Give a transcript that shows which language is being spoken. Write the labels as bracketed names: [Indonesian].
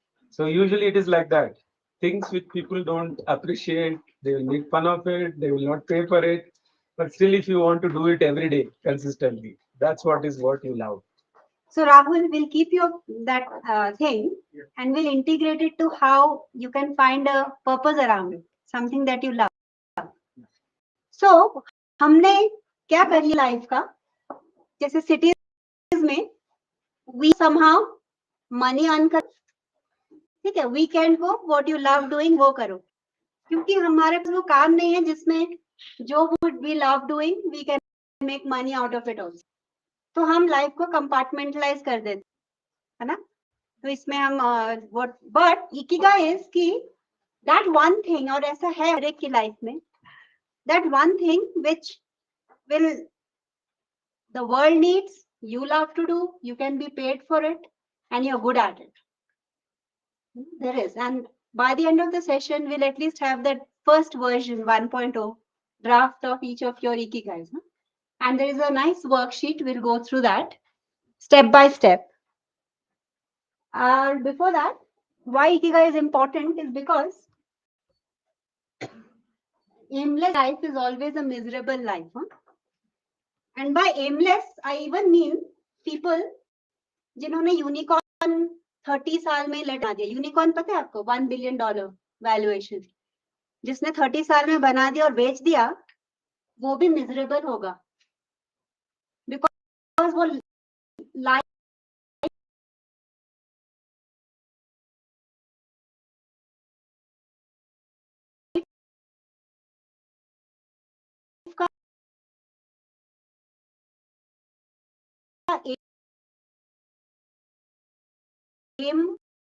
[English] So usually it is like that. Things which people don't appreciate, they will make fun of it, they will not pay for it. But still, if you want to do it every day, consistently, that's what you love. So Rahul will keep your that thing and will integrate it to how you can find a purpose around it, something that you love. [Hindi] So हमने क्या कर लिया life का, जैसे cities में [English] we somehow money earn [Hindi] कर, ठीक है, वीकेंड को [English] what you love doing [Hindi] वो करो, क्योंकि हमारे पास वो काम नहीं है जिसमें जो [English] would we love doing we can make money out of it also. [Hindi] तो हम लाइफ को कंपार्टमेंटलाइज कर देते है ना. तो इसमें हम [English] but ikigai is कि that one thing, [Hindi] और ऐसा है हर एक की लाइफ में, [English] That one thing which will the world needs, you love to do, you can be paid for it, and you're good at it. There is, and by the end of the session, we'll at least have that first version 1.0 draft of each of your ikigais. Huh? And there is a nice worksheet. We'll go through that step by step. Before that, why ikigai is important is because aimless life is always a miserable life. Huh? And by aimless, I even mean people [Hindi] जिन्होंने unicorn 30 साल में लटा दिया. Unicorn पता है आपको? [English] $1 billion valuation. [Hindi] जिसने 30 साल में बना दिया और बेच दिया, वो भी मिजरेबल होगा, बिकॉज वो लाइफ का एम